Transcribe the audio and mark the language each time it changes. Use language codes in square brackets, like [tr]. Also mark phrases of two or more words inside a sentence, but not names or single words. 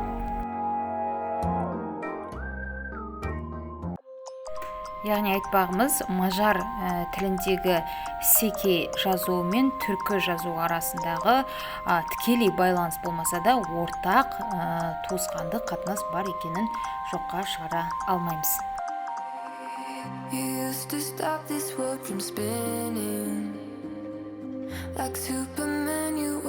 [kk] Яғни айтпағымыз, мажар тіліндегі секей жазуы мен түркі жазуы арасындағы тікелей байланыс болмаса да, ортақ туысқандық қатынас бар екенін жоққа шығара алмаймыз. [en] You used to stop this world from spinning like Superman.